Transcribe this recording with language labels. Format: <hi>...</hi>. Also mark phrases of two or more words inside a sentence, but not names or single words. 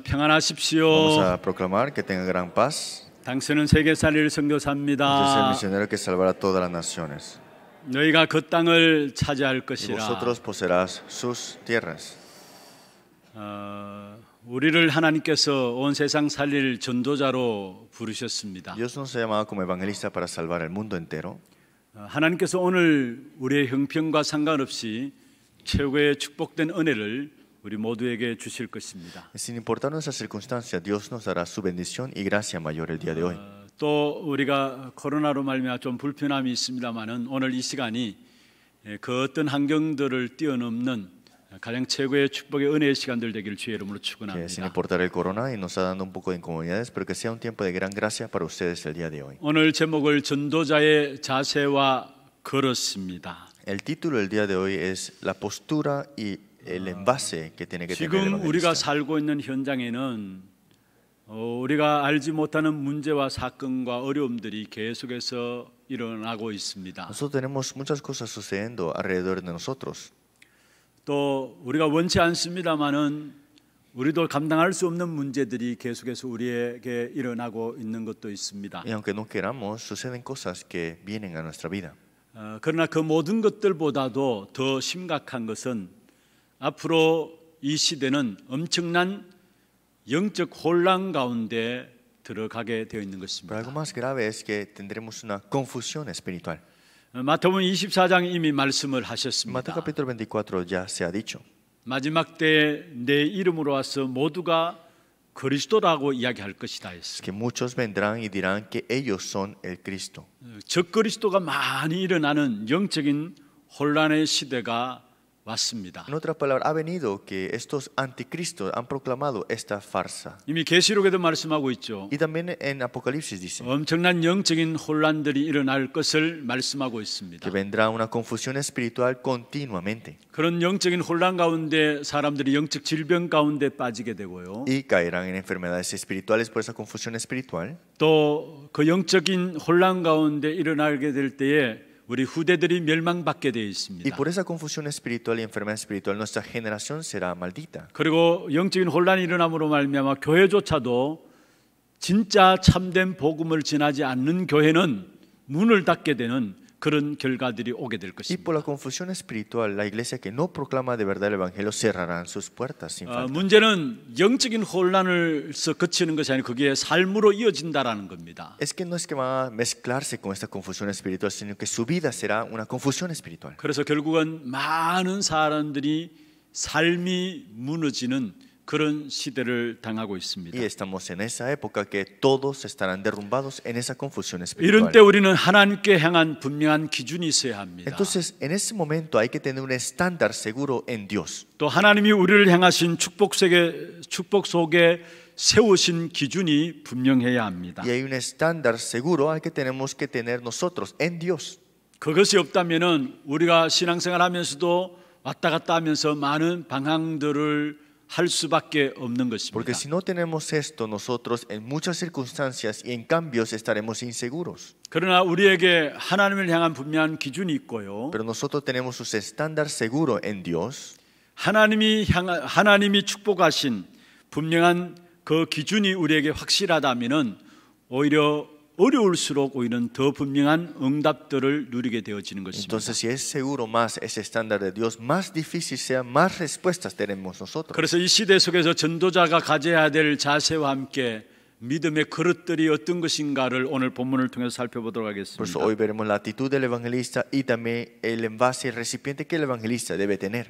<ko>평안하십시오.</ko> <es>Vamos a proclamar que tenga gran paz.</es> <ko>당신은 세계 살릴 선교사입니다.</ko> <es>Usted es el misionero que salvará todas las naciones.</es> <ko>너희가 그 땅을 차지할</ko> <es>Y</es> <ko>것이라.</ko> <es>vosotros poseerás sus tierras.</es> <ko>우리를 하나님께서 온 세상 살릴 전도자로 부르셨습니다.</ko> <es>Dios nos ha llamado como evangelista para salvar el mundo entero.</es> <ko>하나님께서 오늘 우리의 형편과 상관없이 최고의 축복된 은혜를 우리 모두에게 주실 것입니다.</ko> <es>Sin importar nuestra circunstancia, Dios nos dará su bendición y gracia mayor el día de hoy.</es> <ko>또 우리가 코로나로 말미암아 좀 불편함이 있습니다만은 오늘 이 시간이 그 어떤 환경들을 뛰어넘는 가장 최고의 축복의 은혜의 시간들 되기를 주의 이름으로</ko> <es>Que sin</es> <ko>축원합니다.</ko> <es>importar el corona y nos está dando un poco de incomodidades, pero que sea un tiempo de gran gracia para ustedes el día de hoy.</es> <ko>오늘 제목을 전도자의 자세와 걸었습니다.</ko> <es>El título del día de hoy es la postura y el envase que tiene que tener el</es> <ko>지금 우리가</ko> <es>evangelista.</es> <ko>살고 있는 현장에는 우리가 알지 못하는 문제와 사건과 어려움들이 계속해서 일어나고 있습니다.</ko> <es>Nosotros tenemos muchas cosas sucediendo alrededor de nosotros.</es> <ko>또 우리가 원치 않습니다마는 우리도 감당할 수 없는 문제들이 계속해서 우리에게 일어나고 있는 것도 있습니다.</ko> <es>Y aunque no queramos, suceden cosas que vienen a nuestra vida.</es> <ko>그러나 그 모든 것들보다도 더 심각한 것은 앞으로 이 시대는 엄청난 영적 혼란 가운데 들어가게 되어 있는</ko> <es>Pero</es> <ko>것입니다.</ko> <es>algo más grave es que tendremos una confusión espiritual.</es> <ko>마태복음 24장 이미 말씀을</ko> <es>Mateo</es> <ko>하셨습니다.</ko> <es>capítulo 24 ya se ha dicho.</es> <ko>마지막 때에 내 이름으로 와서 모두가 그리스도라고 이야기할 것이다</ko> <es>Es</es> <ko>했습니다.</ko> <es>que muchos vendrán y dirán que ellos son el Cristo.</es> <ko>적그리스도가 많이 일어나는 영적인 혼란의 시대가 왔습니다.</ko> <es>En otras palabras, ha venido que estos anticristos han proclamado esta farsa.</es> <ko>이미 계시록에도 말씀하고 있죠.</ko> <es>Y también en Apocalipsis dice</es> <ko>엄청난 영적인 혼란들이 일어날 것을 말씀하고 있습니다.</ko> <es>que vendrá una confusión espiritual continuamente</es> <ko>그런 영적인 혼란 가운데 사람들이 영적 질병 가운데 빠지게 되고요.</ko> <es>y caerán en enfermedades espirituales por esa confusión espiritual.</es> <ko>또 그 영적인 혼란 가운데 일어나게 될 때에 우리 후대들이 멸망받게 되어</ko> <es>Y</es> <ko>있습니다.</ko> <es>por esa confusión espiritual y enfermedad espiritual nuestra generación será maldita.</es> <ko>그리고 영적인 혼란이 일어남으로 말미암아 교회조차도 진짜 참된 복음을 전하지 않는 교회는 문을 닫게 되는 그런 결과들이 오게 될</ko> <es>Y</es> <ko>것입니다.</ko> <es>por la confusión espiritual, la iglesia que no proclama de verdad el evangelio cerrarán sus puertas sin falta.</es> <ko>문제는 영적인 혼란을 거치는 것이 아니고 그게 삶으로 이어진다라는 겁니다.</ko> <es>Es que no es que van a mezclarse con esta confusión espiritual, sino que su vida será una confusión espiritual.</es> <ko>그래서 결국은 많은 사람들이 삶이 무너지는 그런 시대를 당하고 있습니다.</ko> <es>Y estamos en esa época que todos estarán derrumbados en esa confusión</es> <ko>이런</ko> <es>espiritual.</es> <ko>때 우리는 하나님께 향한 분명한 기준이 있어야 합니다.</ko> <es>Entonces, en ese momento hay que tener un estándar seguro en Dios.</es> <ko>또 하나님이 우리를 향하신 축복 속에 세우신 기준이 분명해야 합니다.</ko> <es>Y hay un estándar seguro al que tenemos que tener nosotros en Dios.</es> <ko>그것이 없다면은 우리가 신앙생활하면서도 왔다 갔다 하면서 많은 방향들을 할 수밖에 없는</ko> <es>Porque</es> <ko>것입니다.</ko> <es>si no tenemos esto, nosotros en muchas circunstancias y en cambios estaremos inseguros.</es> <ko>그러나 우리에게 하나님을 향한 분명한 기준이 있고요.</ko> <es>Pero nosotros tenemos un estándar seguro en Dios.</es> <ko>하나님이 축복하신 분명한 그 기준이 우리에게 확실하다면은 오히려 어려울수록 오히려 더 분명한 응답들을 누리게 되어지는 것입니다.</ko> <es>Entonces, si es seguro más ese estándar de Dios, más difícil sea, más respuestas tenemos nosotros.</es> <ko>그래서 이 시대 속에서 전도자가 가져야 될 자세와 함께 믿음의 그릇들이 어떤 것인가를 오늘 본문을 통해서 살펴보도록</ko> <es>Por eso</es> <ko>하겠습니다.</ko> <es>hoy veremos la actitud del evangelista y también el envase, el recipiente que el evangelista debe tener.</es>